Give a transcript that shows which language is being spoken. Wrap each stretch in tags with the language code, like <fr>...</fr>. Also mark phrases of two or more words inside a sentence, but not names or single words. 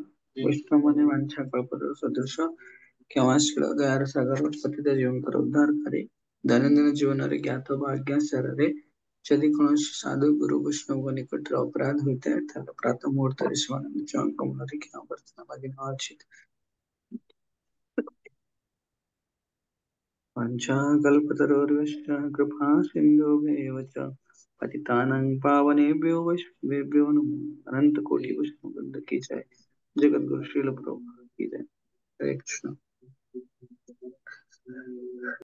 <or>ବୈଷ୍ଣବ ମାନେ ବାଞ୍ଛା କଳ୍ପତରୁ ସଦୃଶ କ୍ଷମାଶୀଳ ଦୟାର ସାଗର ପତିତ ଜୀବଙ୍କର ଉଦ୍ଧାର କରେ। ଦୈନନ୍ଦିନ ଜୀବନରେ ଜ୍ଞାତ ବା ଅଜ୍ଞାତ ଯଦି କୌଣସି ସାଧୁ ଗୁରୁ ବୈଷ୍ଣବଙ୍କ ନିକଟରେ ଅପରାଧ ହୋଇଥାଏ ତାହେଲେ ପ୍ରାତଃ ମୁହୂର୍ତ୍ତରେ ସେମାନେ ନିଜଙ୍କ ମନରେ କ୍ଷମା ପ୍ରାର୍ଥନା ମାଗି ନେବା ଉଚିତ।</or> <sa>पञ्चाकल्पतरोर्वश्च कृपा सिन्धुभ्येव च पतितानां पावनेभ्यो वैष्णवेभ्यो नमो</sa> <hi>अनंत कोटि वैष्णव वृंद की जय। जगत गुरु श्रील प्रभुपाद की जय। हरे कृष्ण।</hi>